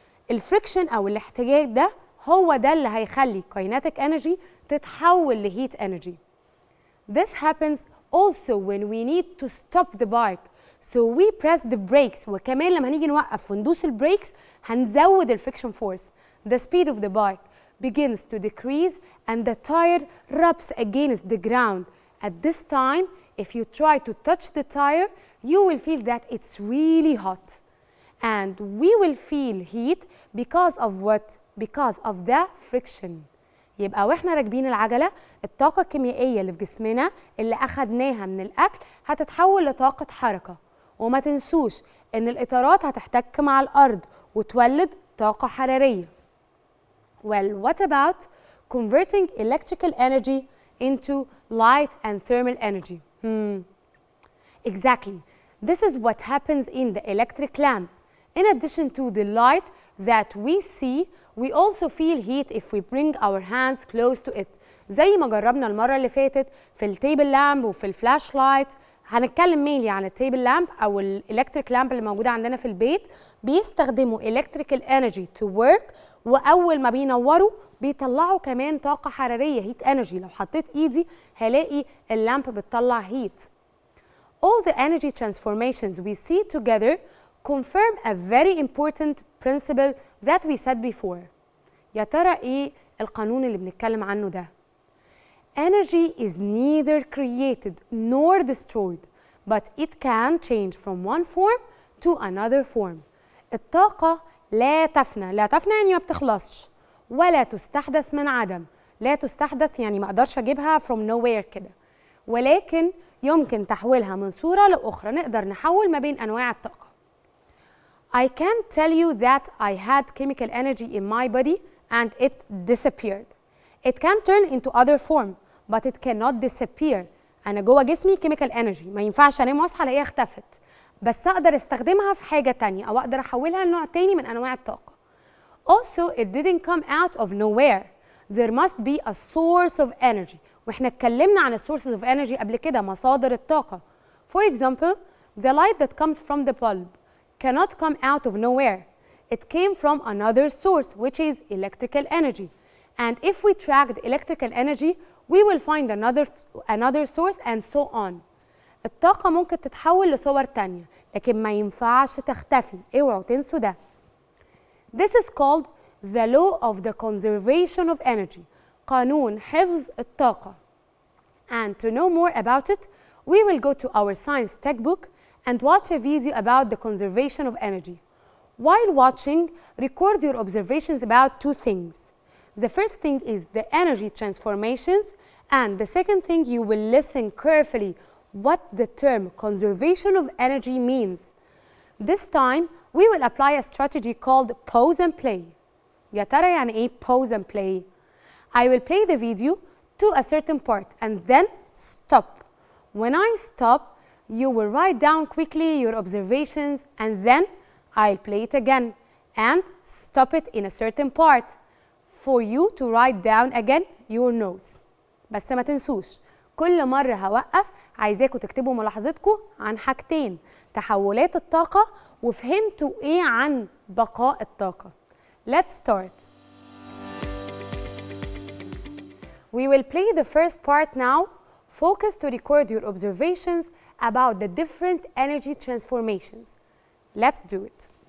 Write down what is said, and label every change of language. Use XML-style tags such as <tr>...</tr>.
<ar>الفريكشن او الاحتكاك ده هو ده اللي هيخلي kinetic energy تتحول لهيت energy.</ar> <en>This happens also when we need to stop the bike, so we press the brakes.</en> <ar>وكمان لما هنيجي نوقف وندوس البريكس هنزود الفريكشن فورس.</ar> <en>The speed of the bike begins to decrease and the tire rubs against the ground. At this time, if you try to touch the tire, you will feel that it's really hot. And we will feel heat because of what? Because of the friction.</en> <ar>يبقى واحنا راكبين العجله الطاقه الكيميائيه اللي في جسمنا اللي اخدناها من الاكل هتتحول لطاقه حركه، وما تنسوش ان الاطارات هتحتك مع الارض وتولد طاقه حراريه.</ar> <en>Well, what about converting electrical energy into light and thermal energy? Exactly. This is what happens in the electric lamp. In addition to the light that we see, we also feel heat if we bring our hands close to it.</en> <ar>زي ما جربنا المرة اللي فاتت في التيبل لامب وفي الفلاش لايت. هنتكلم مينلي عن التيبل لامب أو الإلكتريك لامب اللي موجودة عندنا في البيت. بيستخدموا</ar> <en>electrical energy to work،</en> <ar>وأول ما بينوروا بيطلعوا كمان طاقة حرارية heat energy. لو حطيت إيدي هلاقي اللامب بتطلع heat.</ar> <en>All the energy transformations we see together confirm a very important principle that we said before.</en> <ar>يا ترى إيه القانون اللي بنتكلم عنه ده؟</ar> <en>Energy is neither created nor destroyed, but it can change from one form to another form.</en> <ar>الطاقة لا تفنى، لا تفنى يعني ما بتخلصش، ولا تستحدث من عدم. لا تستحدث يعني ما اقدرش اجيبها</ar> <en>from nowhere</en> <ar>كده، ولكن يمكن تحويلها من صورة لأخرى. نقدر نحول ما بين أنواع الطاقة.</ar> <en>I can tell you that I had chemical energy in my body and it disappeared. It can turn into other form, but it cannot disappear.</en> <ar>أنا جوه جسمي chemical energy، ما ينفعش أنام وأصحى ألاقيها اختفت، بس أقدر استخدمها في حاجة تانية أو أقدر أحولها لنوع تاني من أنواع الطاقة.</ar> <en>Also, it didn't come out of nowhere. There must be a source of energy.</en> <ar>وإحنا اتكلمنا عن sources of energy قبل كده، مصادر الطاقة.</ar> <en>For example, the light that comes from the bulb cannot come out of nowhere. It came from another source, which is electrical energy. And if we track the electrical energy, we will find another source and so on.</en> <ar>الطاقة ممكن تتحول لصور تانية، لكن ما ينفعش تختفي. اوعوا تنسوا ده.</ar> <en>This is called the law of the conservation of energy.</en> <ar>قانون حفظ الطاقة.</ar> <en>And to know more about it, we will go to our science textbook and watch a video about the conservation of energy. While watching, record your observations about two things. The first thing is the energy transformations, And the second thing, you will listen carefully what the term conservation of energy means. This time, we will apply a strategy called pause and play.</en> <ar>يا ترى يعني إيه pause and play?</ar> <en>I will play the video to a certain part and then stop. When I stop, you will write down quickly your observations and then I'll play it again and stop it in a certain part for you to write down again your notes.</en> <ar>بس ما تنسوش كل مرة هوقف عايزاكم تكتبوا ملاحظتكم عن حاجتين: تحولات الطاقة وفهمتوا إيه عن بقاء الطاقة.</ar> <en>Let's start. We will play the first part now. Focus to record your observations about the different energy transformations. Let's do it.</en>